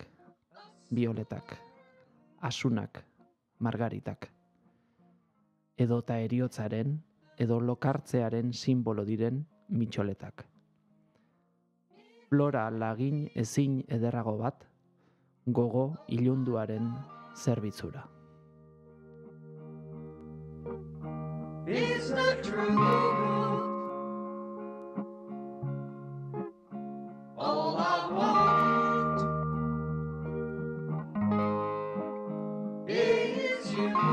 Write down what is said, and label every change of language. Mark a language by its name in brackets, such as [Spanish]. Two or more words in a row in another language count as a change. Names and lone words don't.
[Basque] Bioletak, asunak, margaritak. Edota heriotzaren edo lokartzearen simbolo diren mitxoletak. Flora lagin ezin ederrago bat, gogo ilunduaren zerbitzura. [English] It's the truth. All I want is you.